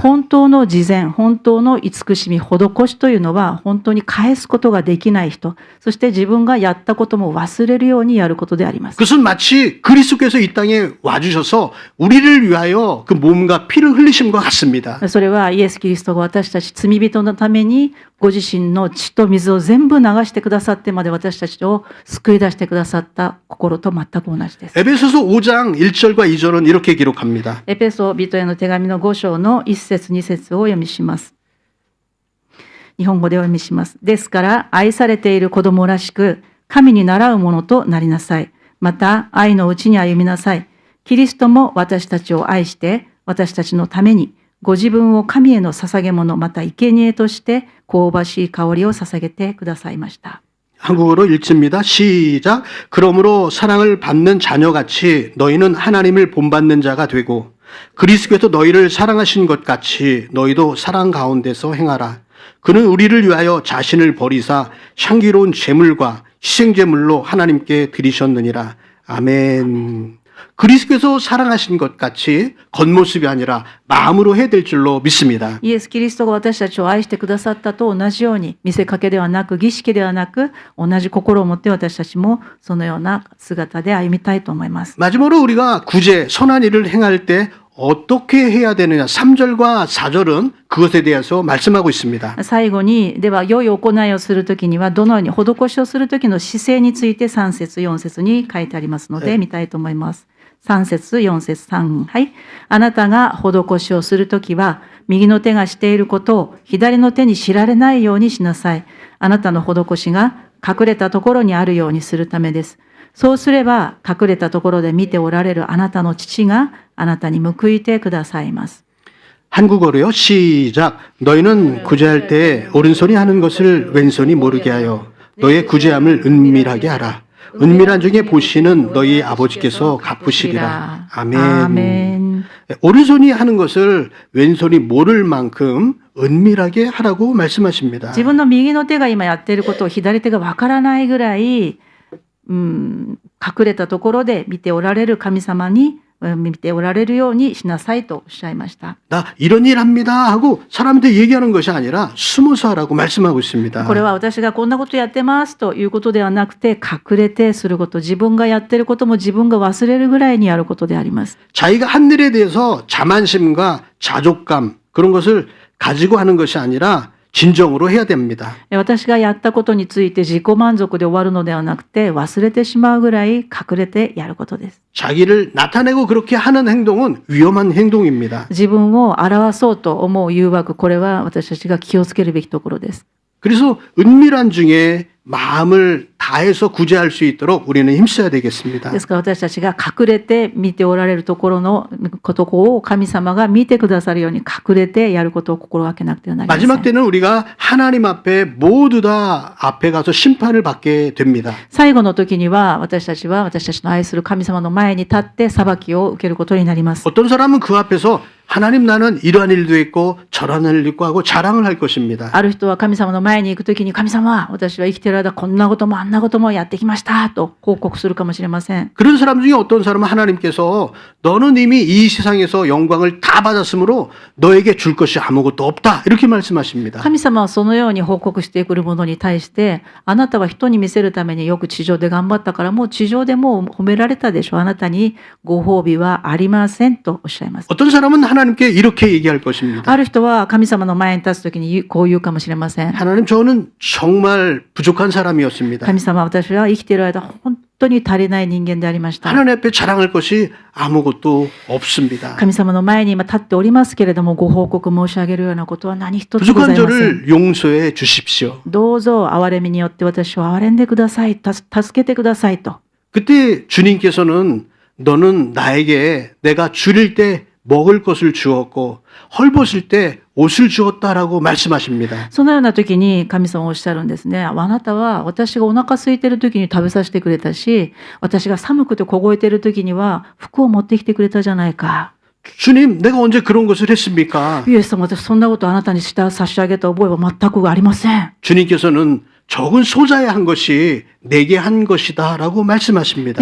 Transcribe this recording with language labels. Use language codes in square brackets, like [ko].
[ja] 本当の慈善、本当の慈しみ、施しというのは本当に返すことができない人、そして自分がやったことも忘れるようにやることであります。 [ko] 그것은 마치 그리스도께서 이 땅에 와주셔서 우리를 위하여 그 몸과 피를 흘리심과 같습니다. [ja] それはイエス・キリストが私たち罪人のためにご自身の血と水を全部流してくださってまで私たちを救い出してくださった心と全く同じです。 [ko] 에베소서 5장 1절과 2절은 이렇게 기록합니다. [ja] エペソ人への手紙の5章の1節2節をお読みします。日本語でお読みします。ですから愛されている子供らしく神に倣うものとなりなさい。また愛のうちに歩みなさい。キリストも私たちを愛して私たちのためにご自分を神への捧げ物また生贄として香ばしい香りを捧げてくださいました。 [ko] 한국어로 읽습니다. 시작. 그러므로 사랑을 받는 자녀같이 너희는 하나님을 본받는 자가 되고 그리스도께서 너희를 사랑하신 것 같이 너희도 사랑 가운데서 행하라. 그는 우리를 위하여 자신을 버리사 향기로운 제물과 희생제물로 하나님께 드리셨느니라. 아멘. 그리스도께서 사랑하신 것 같이 겉모습이 아니라 마음으로 해야 될 줄로 믿습니다. [ja] イエス・キリストが私たちを愛してくださったと同じように、見せかけではなく儀式ではなく、同じ心を持って私たちもそのような姿で歩みたいと思います。 [ko] 마지막으로 우리가 구제, 선한 일을 행할 때 어떻게 해야 되느냐 3절과 4절은 그것에 대해서 말씀하고 있습니다. [ja] 最後に、では良い行いをするときにはどのように施しをするときの姿勢について3節4節に書いてありますので見たいと思います。 3節4節3、はい。あなたが施しをするときは右の手がしていることを左の手に知られないようにしなさい。あなたの施しが隠れたところにあるようにするためです。そうすれば隠れたところで見ておられるあなたの父があなたに報いてくださいます。 [ko] 한국어로요. 시작. 너희는 구제할 때 오른손이 하는 것을 왼손이 모르게 하여 너의 구제함을 은밀하게 하라. 은밀한 중에 보시는 너희 아버지께서 갚으시리라. 아멘. 아멘. 오른손이 하는 것을 왼손이 모를 만큼 은밀하게 하라고 말씀하십니다. [ja] 自分の右の手が今やっていることを左手がわからないぐらい、隠れたところで見ておられる神様に見ておられるようにしなさいとおっしゃいました。 [ko] 나 이런 일 합니다 하고 사람한테 얘기하는 것이 아니라 숨어서 하라고 말씀하고 있습니다. [ja] これは私がこんなことやってますということではなくて、隠れてすること、自分がやっていることも自分が忘れるぐらいにやることであります。 [ko] 자기가 한 일에 대해서 자만심과 자족감 그런 것을 가지고 하는 것이 아니라 진정으로 해야 됩니다. [ja] 私がやったことについて自己満足で終わるのではなくて、忘れてしまうぐらい隠れてやることです。 [ko] 자기를 나타내고 그렇게 하는 행동은 위험한 행동입니다. [ja] 自分を表そうと思う誘惑、これは私たちが気をつけるべきところです。 [ko] 그래서 은밀한 중에 마음을 다 다해서 구제할 수 있도록 우리는 힘써야 되겠습니다. [ja] ですから私たちが隠れて見ておられるところのことを神様が見てくださるように隠れてやることを心がけなくてはなりません。 [ko] 마지막 때는 우리가 하나님 앞에 모두 다 앞에 가서 심판을 받게 됩니다. [ja] 最後の時には私たちの愛する神様の前に立って裁きを受けることになります。 [ko] 어떤 사람은 그 앞에서 하나님 나는 이러한 일도 했고 저러한 일도 있고 하고 자랑을 할 것입니다. [ja] ある人は神様の前に行く時に神様私は生きている間こんなこともあんなこともやってきましたと報告するかもしれません。 [ko] 그런 사람 중에 어떤 사람은 하나님께서 너는 이미 이 세상에서 영광을 다 받았으므로 너에게 줄 것이 아무것도 없다 이렇게 말씀하십니다. [ja] 神様はそのように報告してくるものに対してあなたは人に見せるためによく地上で頑張ったからもう地上でもう褒められたでしょあなたにご褒美はありませんとおっしゃいます。 [ko] 어떤 사람은 하나님께 이렇게 얘기할 것입니다. [ja] ある人は神様の前に立つ時にこう言うかもしれません。 [ko] 하나님 저는 정말 부족한 사람이었습니다. [ja] 神様私は生きている間本当に足りない人間でありました。 [ko] 하나님 앞에 자랑할 것이 아무것도 없습니다. [ja] 神様の前に今立っておりますけれどもご報告申し上げるようなことは何一つござ [ko] 부족한 [ja] いません。 [ko] 저를 용서해 주십시오. [ja] どうぞ憐れみによって私を憐れんでください。助けてくださいと。 [ko] 그때 주님께서는 너는 나에게 내가 줄일 때 먹을 것을 주었고 헐벗을 때 옷을 주었다라고 말씀하십니다. [ja] そのような時に神様はおっしゃるんですね。あなたは私がお腹空いている時に食べさせてくれたし、私が寒くて凍えている時には服を持ってきてくれたじゃないか。 [ko] 주님, 내가 언제 그런 것을 했습니까? [ja] イエス様、私そんなことあなたに差し上げた覚えは全くありません。 [ko] 주님께서는 적은 소자에 한 것이 내게 한 것이다라고 말씀하십니다.